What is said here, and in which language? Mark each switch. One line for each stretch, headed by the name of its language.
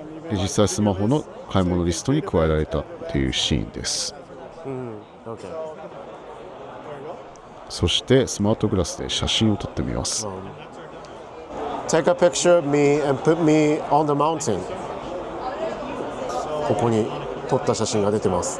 Japanese: で実際スマホの買い物リストに加えられたっていうシーンです。そしてスマートグラスで写真を撮ってみます。
English: Take a picture of me and put me on the mountain.
Japanese: ここに撮った写真が出てます。